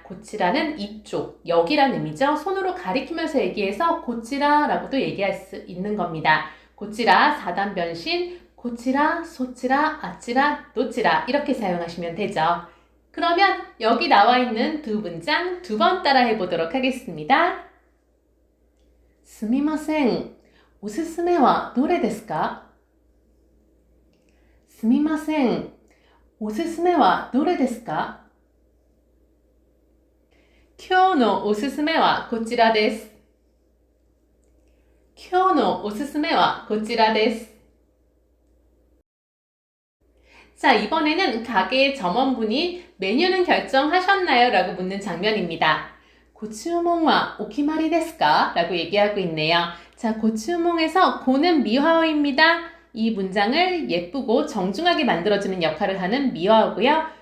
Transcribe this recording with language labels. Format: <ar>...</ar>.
<ko>고치라는 이쪽, 여기란 의미죠. 손으로 가리키면서 얘기해서 고치라 라고도 얘기할 수 있는 겁니다. 고치라 4단 변신, 고치라, 소치라, 아치라, 노치라 이렇게 사용하시면 되죠. 그러면 여기 나와 있는 두 문장 두 번 따라 해보도록 하겠습니다.</ko> <ja>すみません。おすすめはどれですか?すみません。おすすめはどれですか? 今日のおすすめはこちらです。今日のおすすめはこちらです。</ja> <ko>자, 이번에는 가게의 점원분이 메뉴는 결정하셨나요? 라고 묻는 장면입니다. 고추몽와 오키마리 데스까? 라고 얘기하고 있네요. 자, 고추몽에서 고는 미화어입니다. 이 문장을 예쁘고 정중하게 만들어주는 역할을 하는 미화어고요.</ko>